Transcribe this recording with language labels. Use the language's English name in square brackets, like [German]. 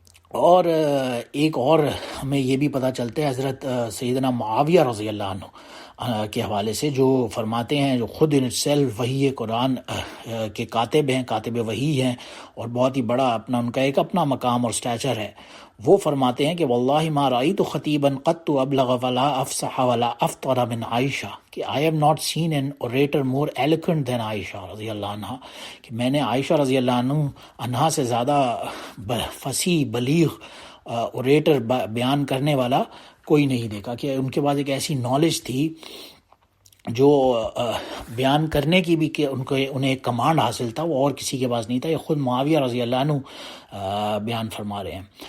[Urdu] اور ایک اور ہمیں یہ بھی پتہ چلتا ہے حضرت سیدنا معاویہ رضی اللہ عنہ کے حوالے سے، جو فرماتے ہیں، جو خود ان سیلف وحی قرآن کے کاتب ہیں، کاتب وحی ہیں، اور بہت ہی بڑا ان کا ایک اپنا مقام اور سٹیچر ہے. وہ فرماتے ہیں کہ [Arabic] واللہ ما رأیت خطیبا قط ابلغ ولا افصح ولا افطر من عائشہ. [English] کہ I have not seen an orator more eloquent than Aisha رضی اللہ عنہ. [Urdu] کہ میں نے عائشہ رضی اللہ عنہ سے زیادہ فصیح بلیغ اوریٹر بیان کرنے والا کوئی نہیں دیکھا. کہ ان کے پاس ایک ایسی نالج تھی جو بیان کرنے کی بھی، کہ انہیں ایک کمانڈ حاصل تھا، وہ اور کسی کے پاس نہیں تھا. یہ خود معاویہ رضی اللہ عنہ بیان فرما رہے ہیں.